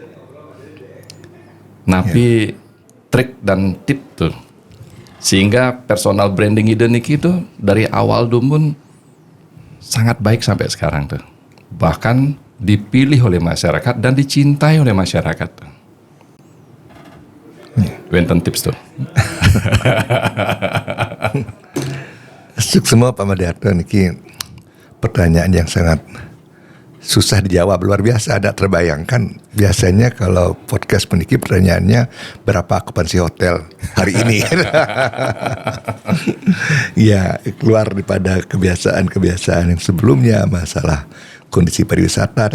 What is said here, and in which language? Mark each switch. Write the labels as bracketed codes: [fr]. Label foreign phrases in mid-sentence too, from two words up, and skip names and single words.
[id] Napi trik dan tip tuh. Sehingga [en] personal branding [id] Ide niki tuh dari awal dumun sangat baik sampai sekarang tuh. Bahkan dipilih oleh masyarakat dan dicintai oleh masyarakat tuh. Wenten tips tuh. Suk semua Pak Madiarto niki pertanyaan yang sangat susah dijawab, luar biasa. Ada terbayangkan biasanya kalau podcast meniki pertanyaannya berapa okupansi hotel hari ini. Ya, keluar daripada kebiasaan-kebiasaan yang sebelumnya, masalah kondisi pariwisata.